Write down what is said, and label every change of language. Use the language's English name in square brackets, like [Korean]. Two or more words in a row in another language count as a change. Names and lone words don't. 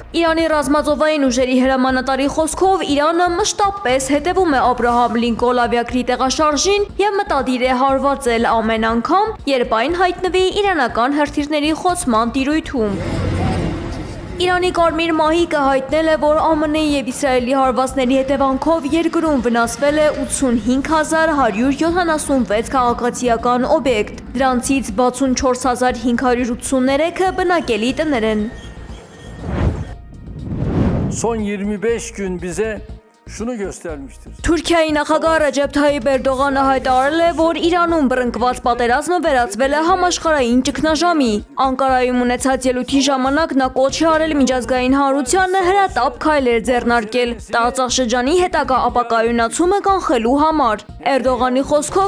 [Armenian] Իրանի ռազմածովային ուժերի հրամանատարի խոսքով Իրանը մշտապես հետևում է Աբրահամ Լինկոլ ավիակրի տեղաշարժին եւ մտադիր է հարվածել ամեն անգամ, երբ այն հայտնվի իրանական հրթիռների խոցման տիրույթում։ Իրանի Կարմիր մահիկը հայտնել է, որ ԱՄՆ-ի եւ Իսրայելի հարվածների հետևանքով երկրում վնասվել է 85176 քաղաքացիական օբյեկտ, դրանցից 64583-ը բնակելի տներ են։ [Turkish] Son 25 gün bize şunu göstermiştir. [Armenian] Թուրքիայի նախագահ Ռեջեփ Թայիփ Էրդողանը հայտարարել է, որ Իրանում բռնկված պատերազմը վերածվել է համաշխարհային ճգնաժամի։ Անկարայում ունեցած ելույթի ժամանակ նա կոչ է արել միջազգային հանրությանը հրատապ քայլեր ձեռնարկել տարածաշրջանի հետագա ապակայունացումը կանխելու համար։ Էրդողանի խոսքով